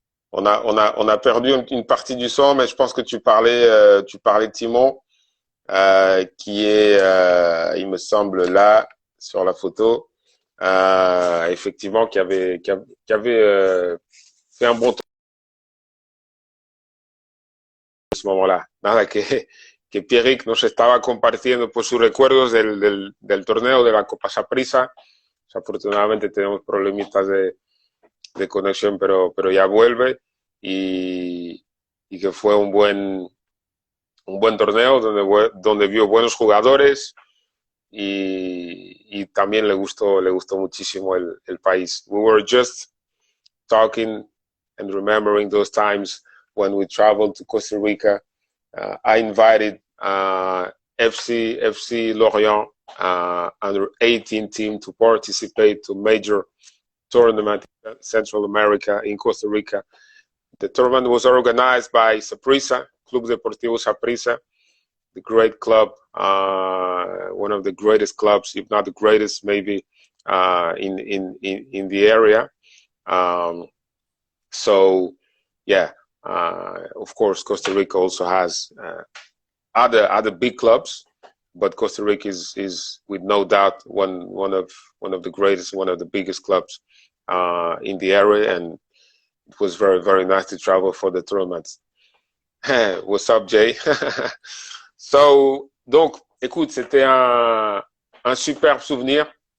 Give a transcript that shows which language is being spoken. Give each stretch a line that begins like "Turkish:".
French: On a perdu une partie du son, mais je pense que tu parlais de Timon, qui est, il me semble, là, sur la photo, effectivement, qui avait fait un bon tour à ce moment-là.
Spanish: Nada, que Pierrick nos estaba compartiendo pues, sus recuerdos del torneo de la Copa Saprissa. Afortunadamente tenemos problemitas de conexión, pero ya vuelve y que fue un buen torneo donde vio buenos jugadores y también le gustó muchísimo el país.
English: We were just talking and remembering those times when we traveled to Costa Rica. I invited FC Lorient under 18 team to participate to major tournament in Central America in Costa Rica. The tournament was organized by Saprissa, Club Deportivo Saprissa, the great club, one of the greatest clubs, if not the greatest, maybe in the area. So, yeah, of course, Costa Rica also has other big clubs, but Costa Rica is with no doubt one of the greatest, one of the biggest clubs in the area, and it was very, very nice to travel for the tournaments. What's up, Jay?
French: So, donc, écoute, c'était un superbe souvenir.